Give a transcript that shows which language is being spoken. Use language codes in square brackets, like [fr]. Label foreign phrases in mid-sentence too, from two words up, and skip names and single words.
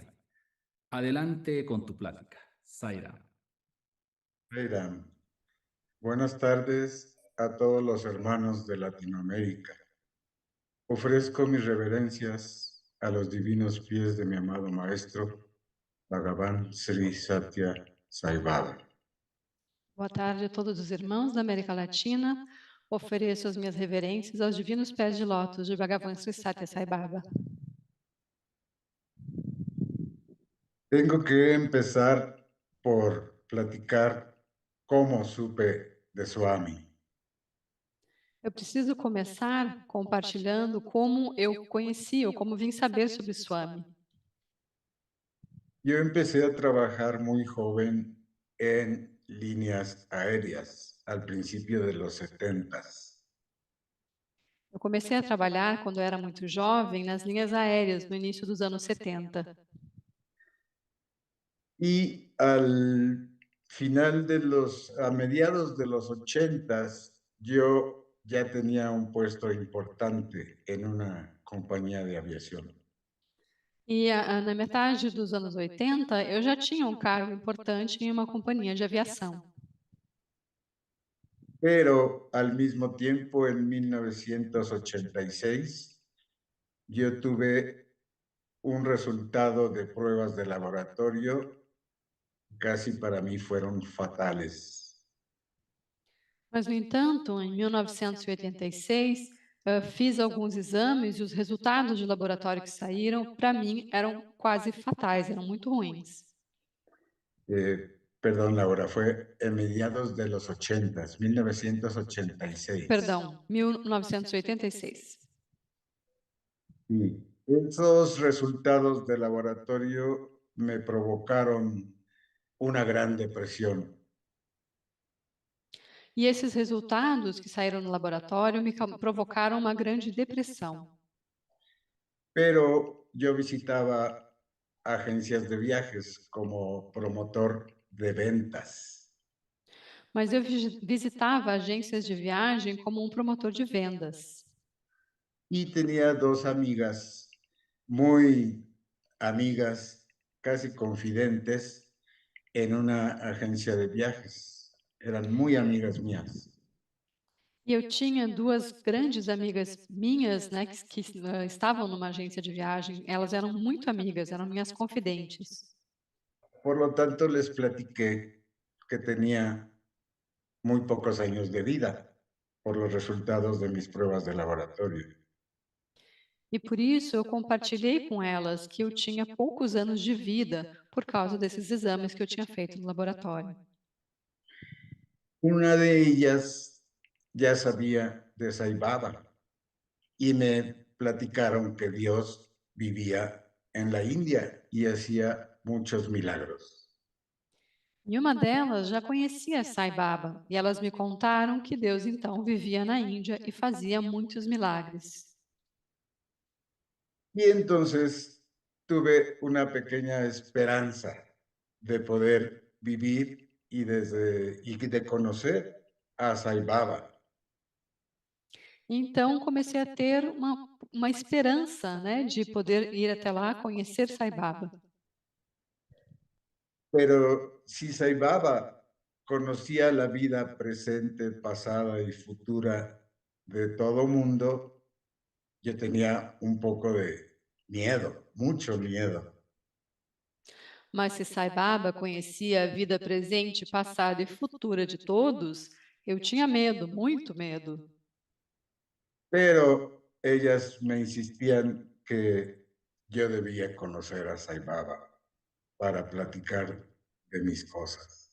[es] Adelante con tu plática. Sairam. Sairam. Buenas tardes a todos los hermanos de Latinoamérica. Ofrezco mis reverencias a los divinos pies de mi amado maestro, Bhagavan Sri Satya Sai Baba. [pt] Boa tarde a todos os irmãos da América Latina. Ofereço as minhas reverências aos divinos pés de lótus de Bhagavan Sri Satya Sai Baba. [es] Tengo que empezar por platicar cómo supe de Swami. [pt] Eu preciso começar compartilhando como eu conheci ou como vim saber sobre Swami. [es] Yo empecé a trabajar muy joven en líneas aéreas al principio de los 70s. [pt] Eu comecei a trabalhar quando eu era muito jovem nas linhas aéreas no início dos anos 70. [es] Y a mediados de los 80s, yo ya tenía un puesto importante en una compañía de aviación. [pt] E na metade dos anos 80, eu já tinha um cargo importante em uma companhia de aviação. [es] Pero al mismo tiempo, en 1986, yo tuve un resultado de pruebas de laboratorio casi para mí fueron fatales. [pt] Mas, no entanto, em 1986, fiz alguns exames e os resultados de laboratório que saíram, para mim, eram quase fatais, eram muito ruins. [es] Perdón, Laura, fue en mediados de los 80s, 1986. [pt] Perdão, 1986. [es] Sí. Esos resultados de laboratorio me provocaron una gran depresión. [pt] E esses resultados que saíram no laboratório me provocaram uma grande depressão. [es] pero yo visitaba agencias de viajes como promotor de ventas. [pt] Mas eu visitava agências de viagem como um promotor de vendas. [es] Y tenía dos amigas, muy amigas, casi confidentes, en una agencia de viajes. Eran muy amigas mías. [pt] E eu tinha duas grandes amigas minhas, né, que estavam numa agência de viagem. Elas eram muito amigas, eram minhas confidentes. [es] Por lo tanto, les platiqué que tenía muy pocos años de vida por los resultados de mis pruebas de laboratorio. [pt] E por isso eu compartilhei com elas que eu tinha poucos anos de vida por causa desses exames que eu tinha feito no laboratório. [es] Una de ellas ya sabía de Sai Baba y me platicaron que Dios vivía en la India y hacía muchos milagros. [pt] E uma delas já conhecia Sai Baba, e elas me contaram que Deus então vivia na Índia e fazia muitos milagres. [es] Y entonces tuve una pequeña esperanza de poder vivir y de conocer a Sai Baba. [pt] Então comecei a ter uma esperança, né, de poder ir até lá conhecer Sai Baba. [es] Pero si Sai Baba conocía la vida presente, pasada y futura de todo mundo, yo tenía un poco de miedo, mucho miedo. [pt] Mas se Sai Baba conhecia a vida presente, passada e futura de todos, eu tinha medo, muito medo. [es] Pero ellas me insistían que yo debía conocer a Sai Baba para platicar de mis cosas.